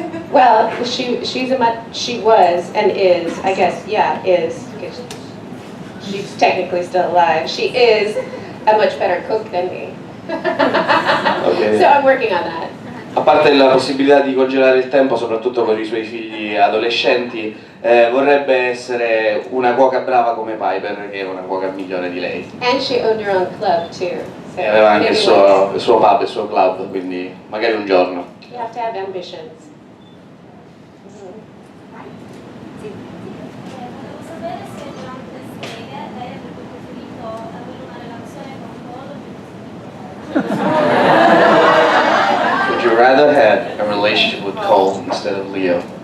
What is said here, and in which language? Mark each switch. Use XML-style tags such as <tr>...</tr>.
<en>Well, she was and is, I guess, yeah, is, because she's technically still alive. She is a much better cook than me. Okay. So I'm working on that.</en> <it>A parte la possibilità di congelare il tempo, soprattutto per i suoi figli adolescenti, vorrebbe essere una cuoca brava come Piper, che è una cuoca migliore di lei.</it> <en>And she owned her own club too. So</en> <it>E aveva anche il</it> <en>maybe</en> <it>suo pub, il suo club, quindi magari un giorno.</it> <en>you have to have ambitions.</en> <it>Volevo sapere se durante le streghe lei avrebbe preferito avere una relazione con Paul o</it> <en>Would you rather have a relationship with Cole instead of Leo?</en>